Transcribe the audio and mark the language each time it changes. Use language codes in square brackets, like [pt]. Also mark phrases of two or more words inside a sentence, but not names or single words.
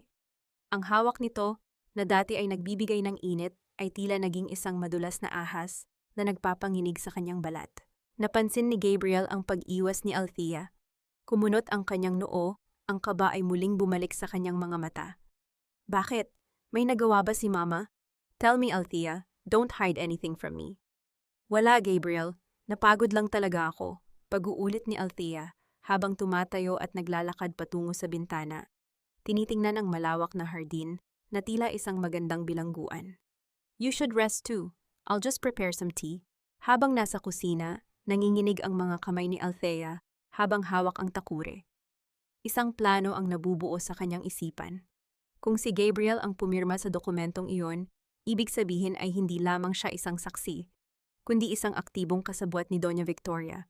[tl] Ang hawak nito, na dati ay nagbibigay ng init, ay tila naging isang madulas na ahas na nagpapanginig sa kanyang balat. Napansin ni Gabriel ang pag-iwas ni Althea. Kumunot ang kanyang noo, ang kaba ay muling bumalik sa kanyang mga mata. Bakit? May nagawa ba si Mama? [en] Tell me, Althea, don't hide anything from me. [tl] Wala, Gabriel. Napagod lang talaga ako, pag-uulit ni Althea habang tumatayo at naglalakad patungo sa bintana. Tinitingnan ang malawak na hardin na tila isang magandang bilangguan. [en] You should rest too. I'll just prepare some tea. [tl] Habang nasa kusina, nanginginig ang mga kamay ni Althea habang hawak ang takure. Isang plano ang nabubuo sa kanyang isipan. Kung si Gabriel ang pumirma sa dokumentong iyon, ibig sabihin ay hindi lamang siya isang saksi, kundi isang aktibong kasabwat ni Doña Victoria.